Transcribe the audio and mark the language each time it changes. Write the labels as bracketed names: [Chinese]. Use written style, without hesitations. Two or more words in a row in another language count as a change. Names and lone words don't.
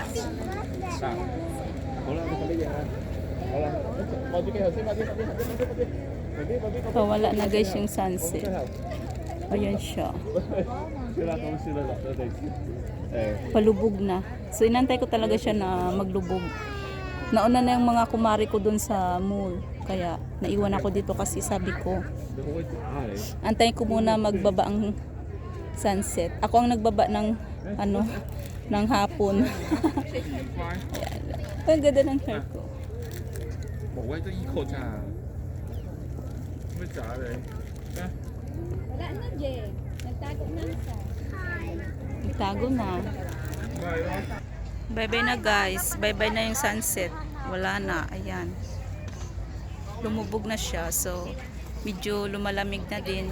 [Cantonese] 嗱，好啦，你快啲影啦。好啦，望住鏡頭先，快啲。 [Filipino] Wala na guys yung sunset. Ayan siya. Palubog na. So inantay ko talaga siya na maglubog. Nauna na yung mga kumari ko dun sa mall. Kaya naiwan ako dito kasi sabi ko, antayin ko muna magbaba ang sunset. Ako ang nagbaba ng ng hapon. Ayan. Ang ganda ng hair ko. [Cantonese] 無謂得依個咋？咩渣你？ [Filipino] Wala na, Jay. Nagtago na siya. Itago na. Bye-bye na guys. Bye-bye na yung sunset. Wala na. Ayan. Lumubog na siya. So, medyo lumalamig na din.